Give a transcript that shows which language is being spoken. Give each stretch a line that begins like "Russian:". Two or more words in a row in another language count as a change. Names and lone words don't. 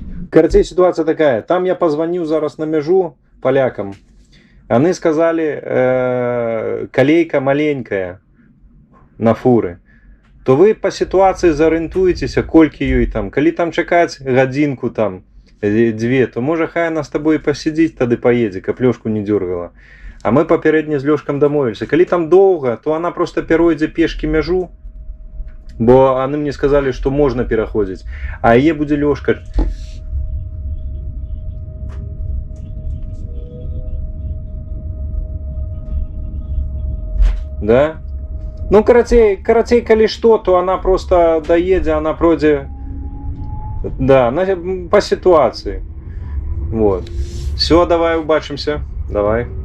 Russian: Короче, ситуация такая. Там я позвонил зараз на межу полякам. Они сказали, колейка маленькая на фуры. То вы по ситуации зорієнтуєтеся,
Belarusian: колькі ёй там. Калі там чакаць гадзінку там, две, то можа хай она з тобой посидзіць, тады поедзе, каб Лёшку не дёргала. А мы папярэдне з Лёшкам дамовіліся. Калі там доўга, то она просто перайдзе пешкі мяжу, бо
Russian: они мне сказали,
Belarusian: што можна пераходзіць. А яе будзе Лёшка. Да? Ну, карацей, калі што, то она просто доедзе, она пройдзе, да,
Russian: по ситуации. Вот. Все, давай убачимся. Давай.